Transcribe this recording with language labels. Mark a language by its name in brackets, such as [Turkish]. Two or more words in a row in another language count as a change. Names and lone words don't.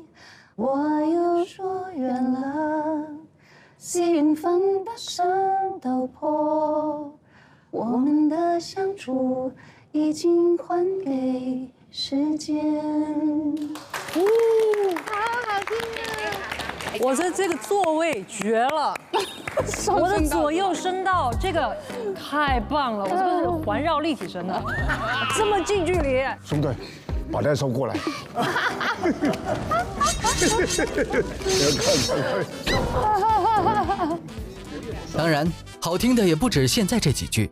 [Chinese] 我又說遠了，緣分把山都破，我們的相處已經還給時間。好好聽啊！我的这个座位绝了，我的左右声道这个太棒了，我这个是环绕立体声的，这么近距离。兄弟，把它收過來。当然，好听的也不止现在这几句。